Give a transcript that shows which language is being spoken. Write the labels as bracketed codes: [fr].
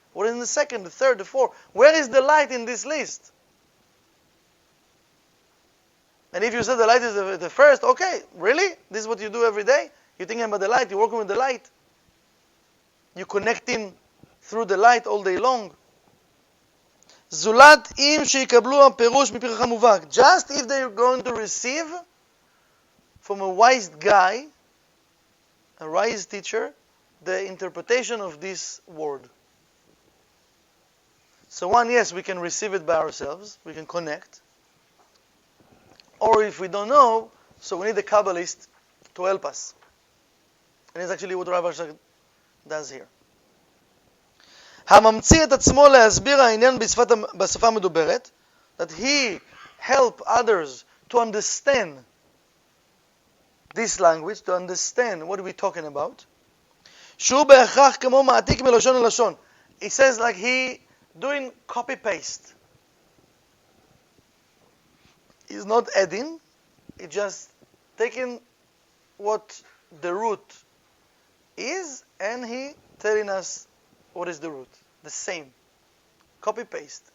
[en] What is in the second, the third, the fourth? Where is the light in this list? And if you said the light is the first, okay, really? This is what you do every day? You're thinking about the light, you're working with the light. You're connecting through the light all day long. [he] זולת אם שיקבלו הפירוש מפי חכם מובהק. [en] Just if they're going to receive from a wise guy, a wise teacher, the interpretation of this word. So one, yes, we can receive it by ourselves. We can connect. Or if we don't know, so we need a Kabbalist to help us. And it's actually what Rav Ashlag does here. [he] הממציא את עצמו להסביר העניין בשפה המדוברת, [en] that he help others to understand this language, to understand what we're talking about. [he] שהוא בהכרח כמו מעתיק מלשון ללשון. [en] It says like he doing copy-paste. He's not adding, he's just taking what the root is and he telling us what is the root. The same. Copy-paste.